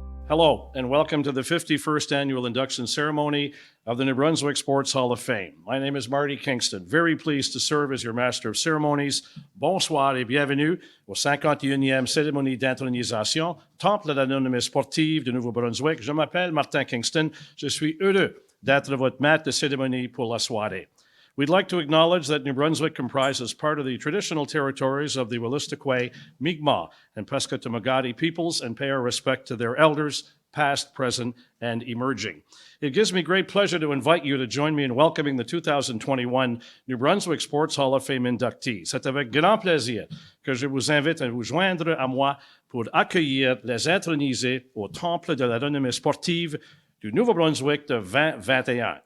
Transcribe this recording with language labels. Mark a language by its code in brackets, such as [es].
[en] Hello, and welcome to the 51st Annual Induction Ceremony of the New Brunswick Sports Hall of Fame. My name is Marty Kingston, very pleased to serve as your Master of Ceremonies. [fr] Bonsoir et bienvenue au 51e Cérémonie d'intronisation, Temple de l'Anonyme sportive de Nouveau-Brunswick. Je m'appelle Martin Kingston. Je suis heureux d'être votre maître de cérémonie pour la soirée. [en] We'd like to acknowledge that New Brunswick comprises part of the traditional territories of the Wolastoqey, Mi'kmaq, and Pescatamogotti peoples and pay our respect to their elders, past, present, and emerging. It gives me great pleasure to invite you to join me in welcoming the 2021 New Brunswick Sports Hall of Fame inductees. [fr] C'est avec grand plaisir que je vous invite à vous joindre à moi pour accueillir les intronisés au Temple de la renommée sportive du Nouveau-Brunswick de 2021.